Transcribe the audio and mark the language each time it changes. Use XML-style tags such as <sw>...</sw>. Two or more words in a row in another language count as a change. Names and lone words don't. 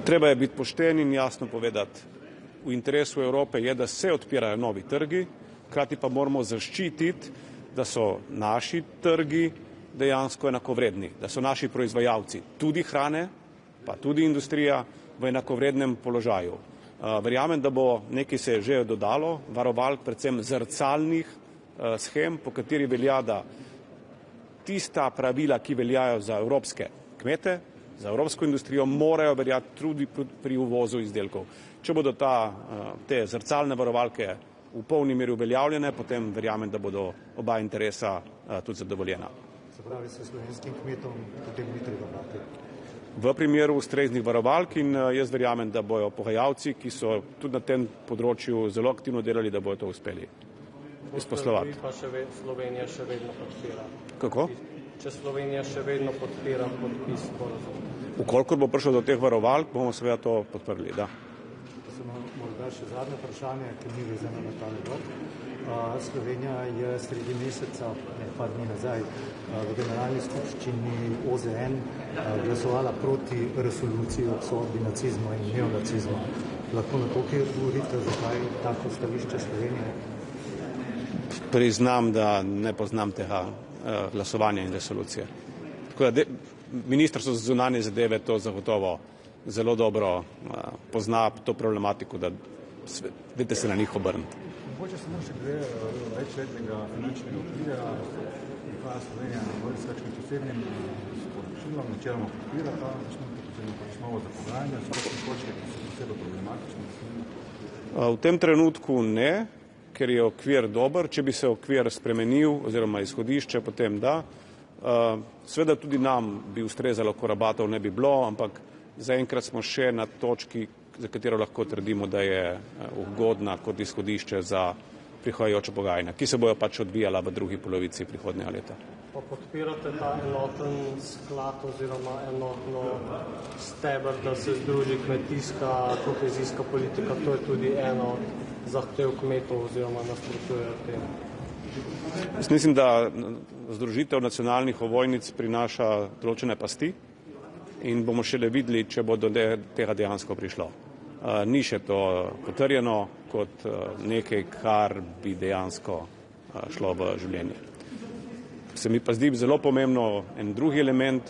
<sl>Treba je biti pošten in jasno povedati, v interesu Evrope je, da se odpirajo novi trgi, hkrati pa moramo zaščititi, da so naši trgi dejansko enakovredni, da so naši proizvajalci tudi hrane, pa tudi industrija v enakovrednem položaju. Verjamem, da bo nekaj se že dodalo, varovalk, predvsem zrcalnih shem, po kateri velja, da tista pravila, ki veljajo za evropske kmete, za evropsko industrijo, morajo veljati tudi pri uvozu izdelkov. Če bodo te zrcalne varovalke v polni meri uveljavljene, potem verjamem, da bodo oba interesa tudi zadovoljena. Se pravi, se slovenskim kmetom potem ni treba bati? V primeru ustreznih varovalk in jaz verjamem, da bojo pogajalci, ki so tudi na tem področju zelo aktivno delali, da bojo to uspeli izposlovati. Pa Slovenija še vedno podpira. Kako? Če Slovenija še vedno podpira podpis sporazuma. Ukolikor bo prišlo do teh varovalk, bomo seveda to podprli, da. Morda še zadnje vprašanje, ki ni vezano na ta rok. Slovenija je sredi meseca, par dni nazaj, v generalni skupščini OZN glasovala proti resoluciji o obsodbi nacizma in neonacizma. Lahko na to, kaj govorite, zakaj tako stališče Slovenije? Priznam, da ne poznam tega glasovanja in resolucije. Tako da Ministrstvo za zunanje zadeve to zagotovo zelo dobro pozna to problematiko, da dajte se na njih obrniti. Mogoče samo še glede večletnega finančnega okvira, prihaja Slovenija s kakšnim posebnim sporočilom, načeloma podpira ta osnovo za pogajanja, so kakšne točke, ki so posebej problematične? V tem trenutku ne, ker je okvir dober. Če bi se okvir spremenil oziroma izhodišče, potem da. Seveda tudi nam bi ustrezalo, ko rabatov ne bi bilo, ampak zaenkrat smo še na točki, za katero lahko trdimo, da je ugodna kot izhodišče za prihajajoče pogajanja, ki se bojo pač odvijala v drugi polovici prihodnjega leta. Pa podpirate ta enoten sklad oziroma enotno steber, da se združi kmetijska, kohezijska politika, to je tudi eno zahtev kmetov oziroma nasprotujejo tem? Jaz mislim, da združitev nacionalnih ovojnic prinaša določene pasti in bomo šele videli, če bo do tega dejansko prišlo. Ni še to potrjeno kot nekaj, kar bi dejansko šlo v življenje. Se mi pa zdi zelo pomembno en drugi element.</sl>